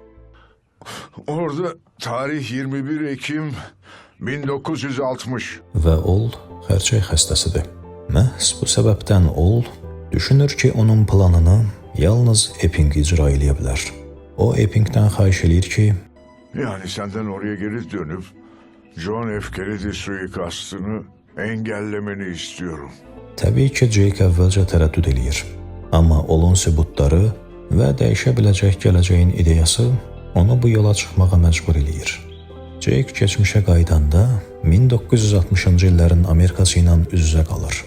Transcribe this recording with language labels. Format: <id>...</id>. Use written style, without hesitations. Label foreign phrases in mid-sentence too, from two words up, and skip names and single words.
<tr>Orada tarih 21 Ekim 1960.</tr> <az>Və Ol xərçəy xəstəsidir. Məhz bu səbəbdən Ol düşünür ki, onun planını yalnız Epping icra eləyə bilər. O Eppingdən xahiş eləyir ki,</az> <tr>Yani senden oraya geri dönüp John F. Kennedy suikastını engellemeni istiyorum.</tr> <az>təbii ki, Jake əvvəlcə tərəddüd eləyir. Amma Olun sübutları və dəyişə biləcək gələcəyin ideyası onu bu yola çıxmağa məcbur eləyir. Jake keçmişə qaydanda 1960-cı illərin Amerikası ilə üz-üzə qalır.</az>